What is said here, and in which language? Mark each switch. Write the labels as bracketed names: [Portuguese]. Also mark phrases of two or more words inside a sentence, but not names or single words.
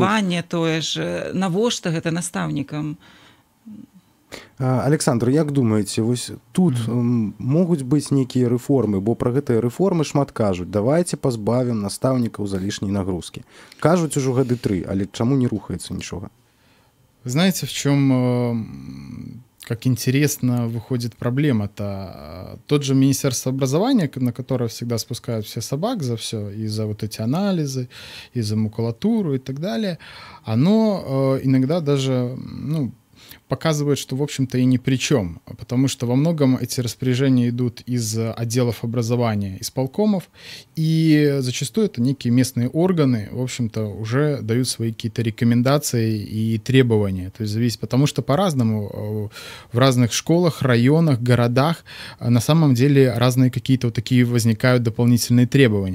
[Belarusian] Харчаванне тое ж, навошта гэта настаўнікам? Александр, як думаеце, вось тут могуць быць нейкія рэформы, бо пра гэтыя рэформы шмат кажуць, давайце пазбавім настаўнікаў залішняй нагрузкі. Кажуць ужо гады 3, але чаму не рухаецца нічога? [Russian] Знаете, в чем, как интересно выходит проблема-то? Тот же Министерство образования, на которое всегда спускают все собак за все, и за вот эти анализы, и за макулатуру и так далее, оно иногда даже, ну, показывает, что, в общем-то, и ни при чем, потому что во многом эти распоряжения идут из отделов образования, исполкомов, и зачастую это некие местные органы, в общем-то, уже дают свои какие-то рекомендации и требования, то есть зависит, потому что по-разному в разных школах, районах, городах на самом деле разные какие-то вот такие возникают дополнительные требования.